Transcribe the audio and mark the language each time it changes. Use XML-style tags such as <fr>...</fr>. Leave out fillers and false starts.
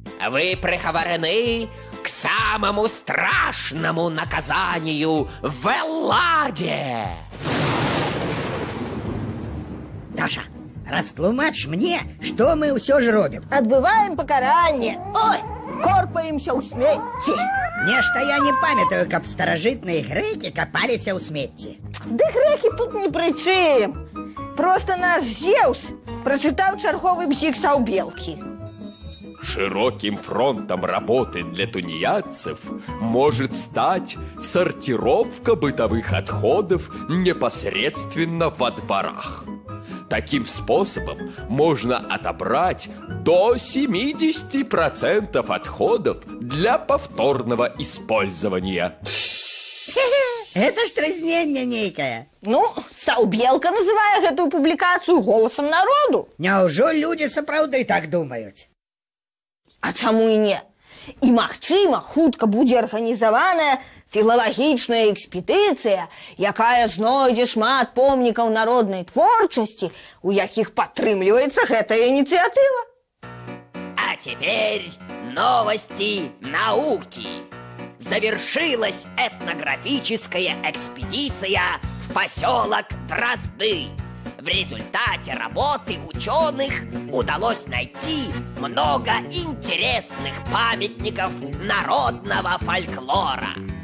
<ru>Вы приговорены к самому страшному наказанию в Элладе. Даша, растлумачь мне, что мы все же робим.</ru> <be>Адбываем пакаранне. Ой, корпаемся ў смецці. Нешта я не памятаю, каб старажытныя грэкі капаліся ў смецці. Ды грэкі тут не пры чым.</be> <ru>Просто наш Зеўс прочитал черговый бзик Саубелки. Широким фронтом работы для тунеядцев может стать сортировка бытовых отходов непосредственно во дворах. Таким способом можно отобрать до 70% отходов для повторного использования.</ru> <be>Это ж трызненне нейкае. Ну, Саубелка называе гэтую публікацыю голосам народу. Няўжо людзі сапраўды так думаюць? А чаму і не? І, магчыма, хутка будзе арганізаваная філалагічная экспедыцыя, якая знойдзе шмат помнікаў народнай творчасці, у якіх падтрымліваецца гэтая ініцыятыва.</be> <ru>А теперь новости науки. Завершилась этнографическая экспедиция в поселок Дрозды. В результате работы ученых удалось найти много интересных памятников народного фольклора.</ru>